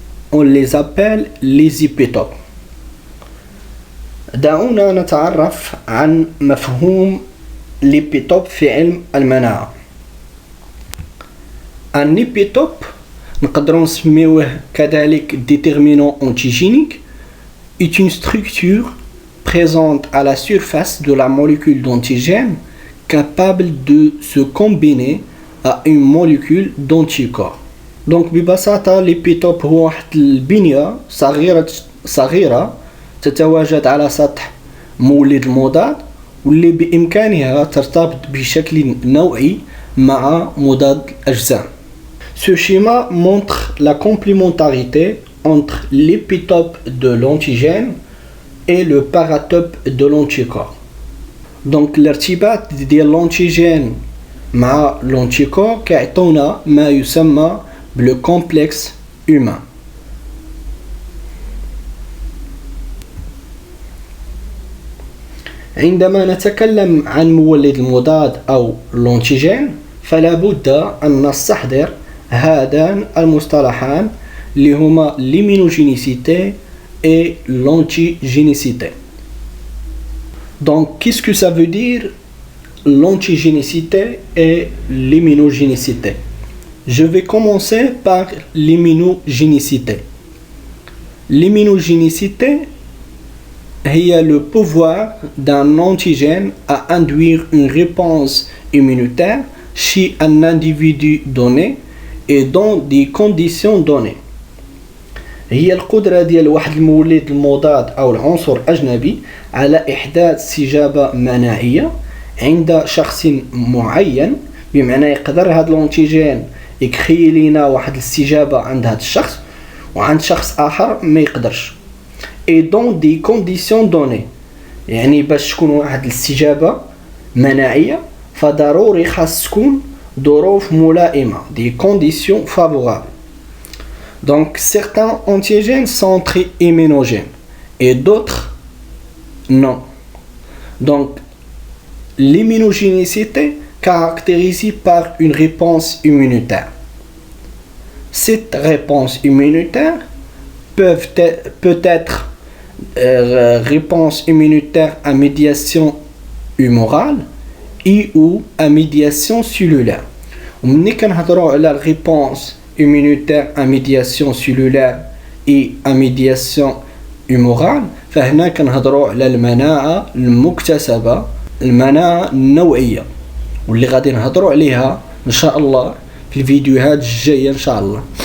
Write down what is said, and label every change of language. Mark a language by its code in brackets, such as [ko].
[fr] On les appelle les épitopes. [ar] دعونا نتعرف عن مفهوم الإبيتوب في علم المناعة. [fr] Un épitope [ar] نقدروا نسميوه كذلك [fr] déterminant antigénique est une structure présente à la surface de la molécule d'antigène capable de se combiner à une molécule d'anticorps. [ar] Donc ببساطة الإبيتوب هو واحد البنية صغيرة تتواجد على سطح مولد المضاد واللي بإمكانها ترتبط بشكل نوعي مع مضاد الأجسام. [fr] Ce schéma montre la complémentarité entre l'épitope de l'antigène et le paratope de l'anticorps. Donc l' [ar] ارتباط ديال [fr] l'antigène [ar] مع l'anticorps كيعطونا ما يسمى بال [fr] complexe humain. [ar] عندما نتكلم عن مولد المضاد أو l'antigène فلا بد أن نستحضر هذان المصطلحان اللي هما [fr] l'immunogénicité et l'antigénicité. Donc, qu'est-ce que ça veut dire l'antigénicité et l'immunogénicité? Je vais commencer par l'immunogénicité. L'immunogénicité est le pouvoir d'un antigène à induire une réponse immunitaire chez un individu donné et dans des conditions données. [ar] هي القدرة ديال واحد المولد المضاد أو العنصر الأجنبي على إحداث استجابة مناعية عند شخص معين، بمعنى يقدر هذا الانتيجين يكخي لينا واحد الاستجابة عند هذا الشخص وعند شخص آخر ما يقدرش. [fr] et dans des conditions données، [ar] يعني باش تكون واحد الاستجابة مناعية فضروري خاص تكون ظروف ملائمة، [fr] des conditions favorables. Donc certains antigènes sont très immunogènes et d'autres non. Donc l'immunogénicité caractérisée par une réponse immunitaire. Cette réponse immunitaire peut être réponse immunitaire à médiation humorale et ou à médiation cellulaire. [ar] ومني كنهضروا على الريبونس [fr] immunitaire à médiation cellulaire et à médiation humorale [ar] فهنا كنهضروا على المناعة المكتسبة، المناعة النوعية، واللي غادي نهضروا عليها إن شاء الله في الفيديوهات الجاية إن شاء الله.